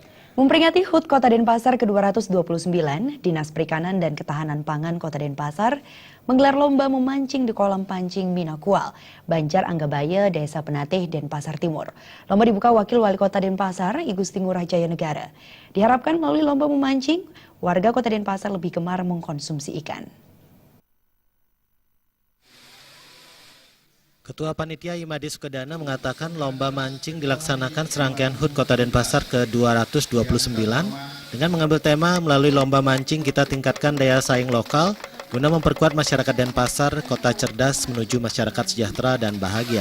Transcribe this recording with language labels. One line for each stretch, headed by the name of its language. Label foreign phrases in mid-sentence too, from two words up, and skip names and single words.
Indonesian: Memperingati HUT Kota Denpasar ke-229, Dinas Perikanan dan Ketahanan Pangan Kota Denpasar menggelar lomba memancing di kolam pancing Minakual, Banjar Anggabaya, Desa Penatih, Denpasar Timur. Lomba dibuka Wakil Wali Kota Denpasar, I Gusti Ngurah Jaya Negara. Diharapkan melalui lomba memancing, warga Kota Denpasar lebih gemar mengkonsumsi ikan. Ketua Panitia Imade Sukedana mengatakan lomba mancing dilaksanakan serangkaian HUT Kota Denpasar ke-229 dengan mengambil tema melalui lomba mancing kita tingkatkan daya saing lokal guna memperkuat masyarakat Denpasar, kota cerdas menuju masyarakat sejahtera dan bahagia.